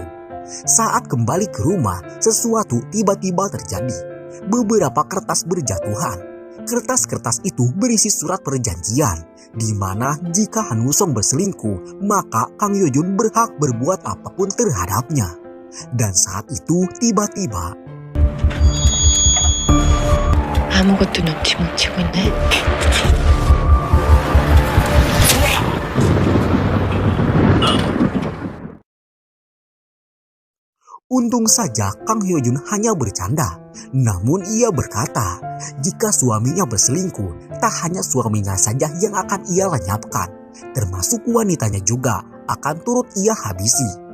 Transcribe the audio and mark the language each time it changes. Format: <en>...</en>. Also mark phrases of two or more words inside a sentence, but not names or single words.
<id>Saat kembali ke rumah, sesuatu tiba-tiba terjadi. Beberapa kertas berjatuhan. Kertas-kertas itu berisi surat perjanjian, di mana jika Han Woo-song berselingkuh, maka Kang Yo-jun berhak berbuat apapun terhadapnya. Dan saat itu tiba-tiba</id> <ko>아무것도 놓지 못치고 있네.</ko> <id>untung saja Kang Hyo-jun hanya bercanda. Namun ia berkata, jika suaminya berselingkuh, tak hanya suaminya saja yang akan ia lenyapkan, termasuk wanitanya juga akan turut ia habisi.</id>